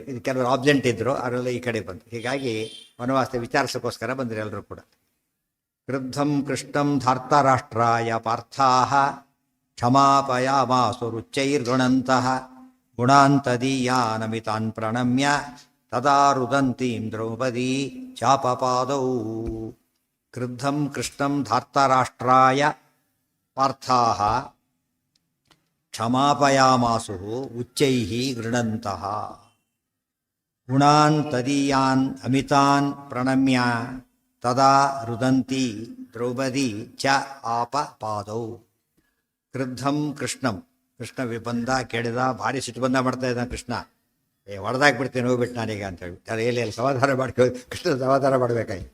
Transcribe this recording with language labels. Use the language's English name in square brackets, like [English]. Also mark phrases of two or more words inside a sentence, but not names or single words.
[Kannada] ಇದು ಕೆಲವರು ಆಬ್ಸೆಂಟ್ ಇದ್ದರು, ಅವರೆಲ್ಲ ಈ ಕಡೆ ಬಂದರು. ಹೀಗಾಗಿ ವನವಾಸ ವಿಚಾರಿಸೋಕ್ಕೋಸ್ಕರ ಬಂದರು ಎಲ್ಲರೂ ಕೂಡ. [Sanskrit] ಕ್ರುದ್ಧಂ ಕೃಷ್ಣಂ ಧಾರ್ತರಾಷ್ಟ್ರಾಯ ಪಾರ್ಥಾಃ ಕ್ಷಮಾಪಯಾಮಾಸು ರುಚ್ಚೈರ್ಗುಣಂತಃ ಗುಣಾಂತದೀಯಾನಮಿತಾನ್ ಪ್ರಣಮ್ಯ ತದಾ ರುದಂತೀಂ ದ್ರೌಪದಿ ಚಾಪಪಾದೌ. ಕ್ರುದ್ಧಂ ಕೃಷ್ಣಂ ಧಾರ್ತರಾಷ್ಟ್ರಾಯ ಪಾರ್ಥಾಃ ಕ್ಷಮಾಪಯಾಮಾಸು ಉಚ್ಚೈಃ ಗೃಣಂತಃ ಗುಣಾನ್ ತದೀಯಾನ್ ಅಮಿತಾನ್ ಪ್ರಣಮ್ಯ ತದಾ ರುದಂತಿ ದ್ರೌಪದಿ ಚ ಆಪಪಾದೌ. ಕ್ರುದ್ಧಂ ಕೃಷ್ಣಂ, [Kannada] ಕೃಷ್ಣ ಬಂದ ಕೇಳಿದ, ಭಾರಿ ಸಿಟ್ಟು ಬಂದ ಮಾಡ್ತಾ ಇದ್ದಾನೆ ಕೃಷ್ಣ. ಹೊಡೆದಾಕ್ಬಿಡ್ತೇನೆ, ಹೋಗ್ಬಿಟ್ಟು ನಾನೀಗ ಅಂತೇಳಿ ಎಲ್ಲಿ ಸಮಾಧಾನ ಮಾಡ್ಕೊ, ಕೃಷ್ಣ ಸಮಾಧಾನ ಮಾಡಬೇಕಾಯ್ತು.